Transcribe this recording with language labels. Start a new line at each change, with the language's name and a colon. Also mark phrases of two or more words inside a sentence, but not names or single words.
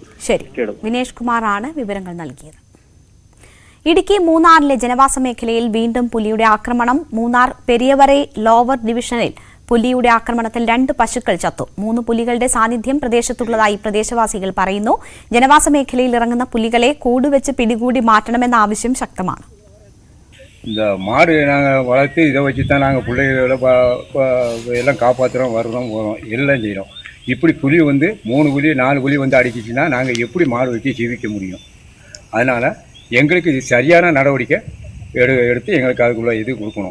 Malayalam: ശരി, വിനേഷ് കുമാറാണ് വിവരങ്ങൾ നൽകിയത്. ഇടുക്കി മൂന്നാറിലെ ജനവാസ മേഖലയിൽ വീണ്ടും പുലിയുടെ ആക്രമണം. മൂന്നാർ പെരിയവറൈ ലോവർ ഡിവിഷനിൽ പുലിയുടെ ആക്രമണത്തിൽ 2 പശുക്കൾ ചത്തു. 3 പുലികളുടെ സാന്നിധ്യം പ്രദേശത്തുള്ളതായി പ്രദേശവാസികൾ പറയുന്നു. ജനവാസ മേഖലയിൽ ഇറങ്ങുന്ന പുലികളെ കൂടുവെച്ച് പിടികൂടി മാറ്റണമെന്ന ആവശ്യം ശക്തമാണ്.
Tamil: இந்த மாடு நாங்கள் வளர்த்து இதை வச்சு தான் நாங்கள் பிள்ளைகளோட எல்லாம் காப்பாற்றுறோம், வர்றோம், போகிறோம், எல்லாம் செய்கிறோம். இப்படி புலி வந்து 3 புலி 4 புலி வந்து அடிச்சிச்சுன்னா நாங்கள் எப்படி மாடு வச்சு ஜீவிக்க முடியும்? அதனால் எங்களுக்கு இது சரியான நடவடிக்கை எடுத்து எங்களுக்கு அதுக்குள்ள இது கொடுக்கணும்.